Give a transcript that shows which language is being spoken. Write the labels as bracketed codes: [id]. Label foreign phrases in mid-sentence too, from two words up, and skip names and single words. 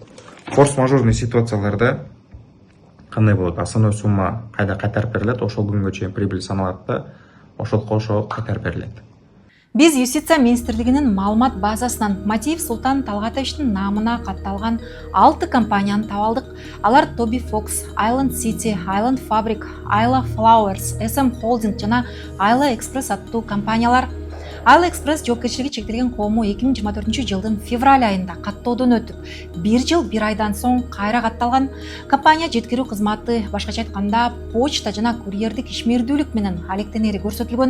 [ky] Форс-мажорный ситуацияларда кандай болот? [ru] Основной сумма [ky] кайда кайтарып берилет, ошол күнгө чейин прибыль саналат да, ошол кошо кайтарып берилет. Биз Юстиция министрлигинин маалымат базасынан Матиев Султан Талгатовичтин намына катталган 6 компанияны таап алдык. Алар Toby Fox, Island City, Island Fabric, Ayla Flowers, SM Holding жана Ayla Express аттуу компаниялар. Ayla Express жоопкерчилиги чектелген коому 2024 жылдын февраль айында каттоодон өтүп, 1 жыл 1 айдан соң кайра катталган. Компания жеткирүү кызматы, башкача айтканда, почта жана курьердик ишмердүүлүк менен алектенери көрсөтүлгөн.